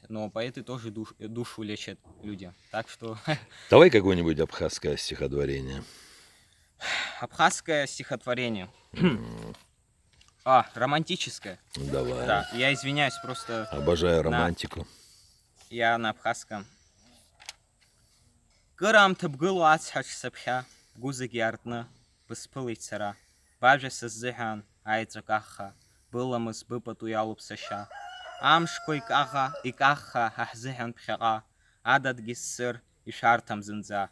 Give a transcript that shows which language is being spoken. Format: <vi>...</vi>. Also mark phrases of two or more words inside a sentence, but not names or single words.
<ru>Но поэты тоже душу лечат людям. Так что Давай какое-нибудь абхазское стихотворение. абхазское стихотворение. Романтическое. Давай. Да, я извиняюсь, просто Обожаю романтику. я на абхазском.</ru> <ab>Гырам тыбгыл ацхач сапхя, гузыги артны, быспылый цара. Бажа сыззыхан, айцакаха, былымыз быпат уялып саша. Амшко икаха, ахзыхан пхяга, адат гиссыр, ишартам зынза.</ab>